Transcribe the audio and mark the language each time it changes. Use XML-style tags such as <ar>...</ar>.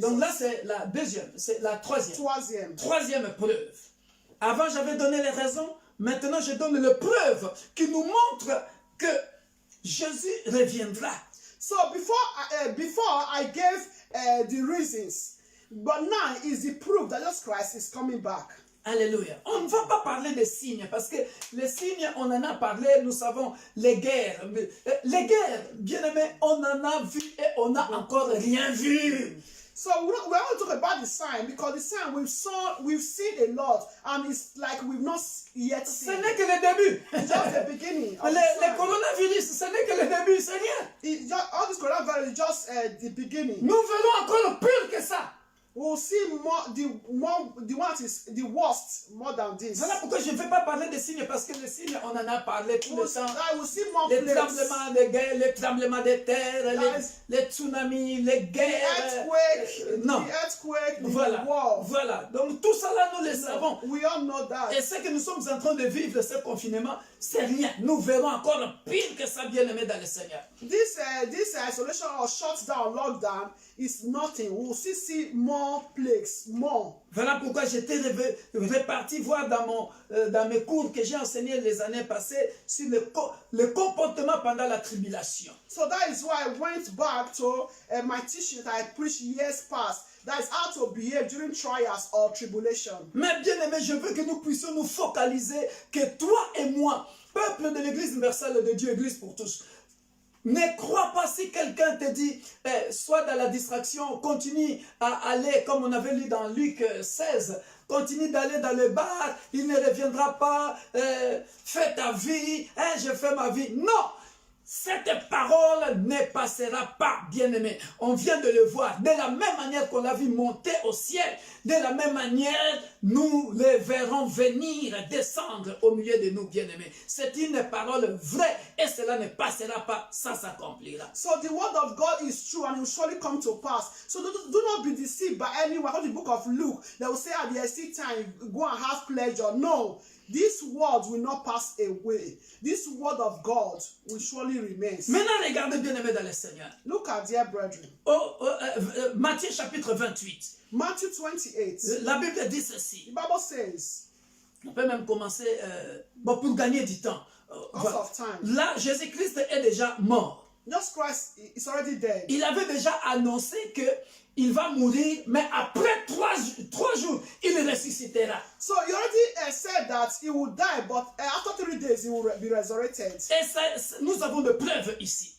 <fr>Donc là, c'est la deuxième, c'est la troisième. Troisième. Troisième preuve. Avant, j'avais donné les raisons. Maintenant, je donne les preuves qui nous montrent que Jésus reviendra.</fr> <en>So before I gave the reasons, but now is the proof that Jesus Christ is coming back. Alléluia.</en> <fr>On ne va pas parler des signes parce que les signes, on en a parlé, nous savons les guerres. Les guerres, bien aimés, on en a vu et on n'a encore rien vu.</fr> <en>So we want to talk about the sign because the sign we've seen a lot and it's like we've not yet</en> <fr>Ce</fr> <en>seen.</en> <fr>n'est que le début.</fr> <en>It's just the beginning. Of</en> <fr>Les coronavirus, ce n'est que le début, c'est rien.</fr> <en>All this coronavirus is just the beginning.</en> <fr>Nous verrons encore pire que ça.</fr> <en>We'll see the worst more than this.</en> <fr>Voilà pourquoi je ne vais pas parler des signes parce que les signes, on en a parlé tout le temps.</fr> <en>We'll see more</en> <fr>Les</fr> <en>plagues.</en> <fr>tremblements de guerre, les tremblements de terre, les tsunamis, les guerres. Non.</fr> <en>The earthquake, the</en> <fr>Voilà.</fr> <en>war.</en> <fr>Voilà. Donc tout ça là, nous le savons.</fr> <en>We all know that.</en> <fr>Et ce que nous sommes en train de vivre, ce confinement, c'est rien. Nous verrons encore pire que ça, bien aimé dans le Seigneur.</fr> <en>This isolation or shutdown, lockdown is nothing. We'll see more plagues, more.</en> <fr>Voilà pourquoi j'étais reparti voir dans mes cours que j'ai enseignés les années passées sur le comportement pendant la tribulation.</fr> <en>So that is why I went back to my teaching that I preached years past. That is how to behave during trials or tribulation. Mais bien aimé, je veux que nous puissions nous focaliser, que toi et moi, peuple de l'Église universelle de Dieu, Église pour tous, ne crois pas si quelqu'un te dit, sois dans la distraction, continue à aller, comme on avait lu dans Luc 16, continue d'aller dans le bar, il ne reviendra pas, fais ta vie, je fais ma vie. Non!</en> <fr>Cette parole ne passera pas, bien-aimé. On vient de le voir. De la même manière qu'on l'a vu monter au ciel, de la même manière, nous le verrons venir, descendre au milieu de nous, bien-aimés. C'est une parole vraie et cela ne passera pas, ça s'accomplira.</fr> <en>So the word of God is true and it will surely come to pass. So do not be deceived by anyone. Go to the book of Luke. They will say at the still time, go and have pleasure. No. This word will not pass away. This word of God will surely remain.</en> <fr>Maintenant, regardez bien aimé dans le Seigneur.</fr> <en>Look at dear brethren.</en> <fr>Matthieu chapitre 28.</fr> <en>Matthew 28.</en> <fr>La Bible dit ceci.</fr> <en>The Bible says,</en> <fr>on peut même commencer pour gagner du temps.</fr> <en>Because of time.</en> <fr>Là, Jésus-Christ est déjà mort.</fr> <en>Jesus Christ is already dead.</en> <fr>Il avait déjà annoncé qu'il va mourir, mais après 3 jours, il ressuscitera.</fr> <en>So he already said that he will die, but after 3 days he will be resurrected.</en> <fr>Et ça, nous avons de preuves ici.</fr>